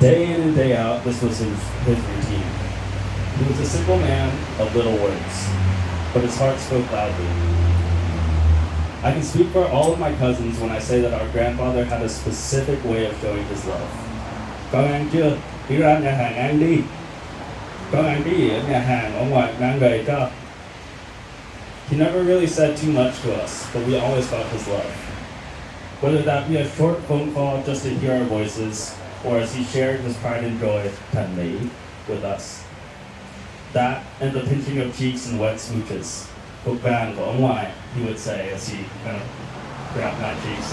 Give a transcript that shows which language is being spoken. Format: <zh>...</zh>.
<en>Day in and day out, this was his routine. He was a simple man of little words, but his heart spoke loudly. I can speak for all of my cousins when I say that our grandfather had a specific way of showing his love.</en> <vi>Con ăn chưa? Đi ra nhà hàng ăn đi. Con ăn cái gì ở nhà hàng ở ngoài mang về cho.</vi> <en>He never really said too much to us, but we always felt his love. Whether that be a short phone call just to hear our voices, or as he shared his pride and joy with us. That and the pinching of cheeks and wet smooches.</en> <vi>Bang của ông ngoại,</vi> <en>he would say as he kind of grabbed my cheeks.</en>